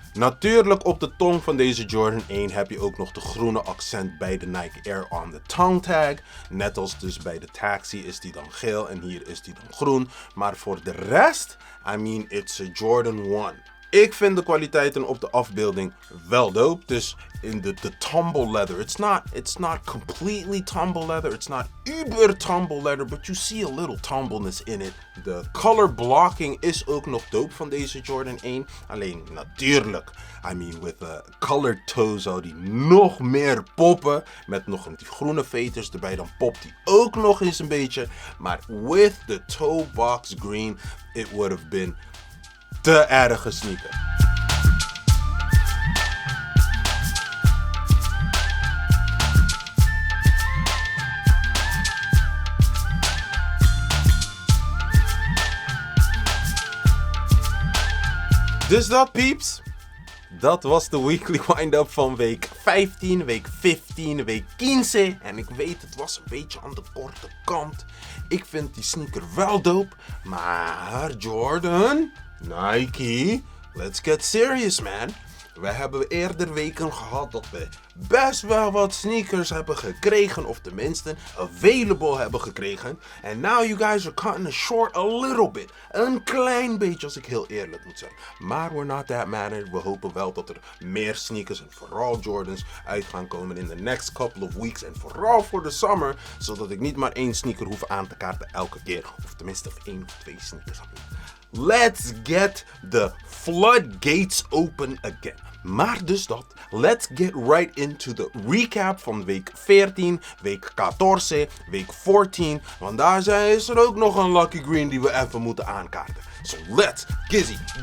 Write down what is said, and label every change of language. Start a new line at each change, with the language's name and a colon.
Dutch: Natuurlijk op de tong van deze Jordan 1 heb je ook nog de groene accent bij de Nike Air
English: on the tongue tag.
Dutch: Net als dus bij de taxi is die dan geel en hier is die dan groen. Maar voor de rest,
English: I mean it's a Jordan 1.
Dutch: Ik vind de kwaliteiten op de afbeelding wel dope. Dus in de tumble leather.
English: It's not completely tumble leather. It's not uber tumble leather. But you see a little tumbleness in it.
Dutch: De color blocking is ook nog dope van deze Jordan 1. Alleen natuurlijk,
English: I mean with a colored toe
Dutch: zou die nog meer poppen. Met nog die groene veters erbij. Dan popt die ook nog eens een beetje. Maar
English: with the toe box green, it would have been
Dutch: te erge
English: sneaker.
Dutch: Dus dat peeps, dat was de Weekly Windup van week 15, week 15, week 15. En ik weet, het was een beetje aan de korte kant. Ik vind die sneaker wel dope, maar Jordan, Nike,
English: let's get serious man.
Dutch: We hebben eerder weken gehad dat we best wel wat sneakers hebben gekregen, of tenminste available hebben gekregen.
English: And now you guys are cutting it short a little bit.
Dutch: Een klein beetje als ik heel eerlijk moet zijn. Maar
English: we're not that mad.
Dutch: We hopen wel dat er meer sneakers en vooral Jordans uit gaan komen
English: in the next couple of weeks.
Dutch: En vooral voor de summer, zodat ik niet maar één sneaker hoef aan te kaarten elke keer. Of tenminste één of twee sneakers.
English: Let's get the floodgates open again.
Dutch: Maar dus dat,
English: let's get right into the recap
Dutch: van week 14, week 14, week 14. Want daar is er ook nog een Lucky Green die we even moeten aankaarten.
English: So let's gizzy.